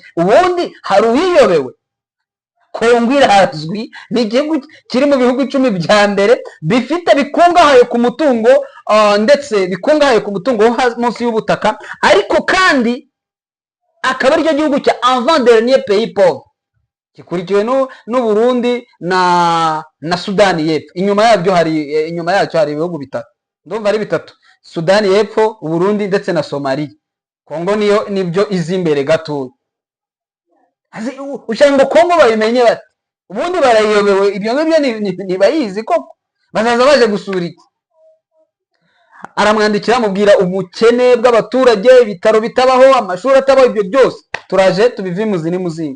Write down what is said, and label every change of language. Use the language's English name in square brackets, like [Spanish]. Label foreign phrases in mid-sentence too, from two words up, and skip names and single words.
[Kinyarwanda] Ubundi hari uyiyobewe? Congo irazwi, ni igihugu kiri mu bihugu 10 bya mbere bikungahaye ku mutungo, ndetse bikungahaye ku mutungo wo munsi y'ubutaka, ariko kandi akaba aricyo gihugu cya [French] avant dernier pays pauvre, [Kinyarwanda] gikurikiwe n'u Burundi na Sudani y'Epfo. Inyuma yacyo hari ibihugu bitatu, ndumva ari bitatu: Sudani y'Epfo, Burundi ndetse na Somalia. Congo nibyo izi imbere gato. Ushaka ngo Congo bayimenye bati? Ubundi barayiyobewe, ibyo ngibyo ntibayizi koko. Bazaza baje gusura iki? Aramwandikira amubwira ubukene bw'abaturage, ibitaro bitabaho, amashuri atabaho, ibyo byose turaje tubive imuzi n'umuzingo.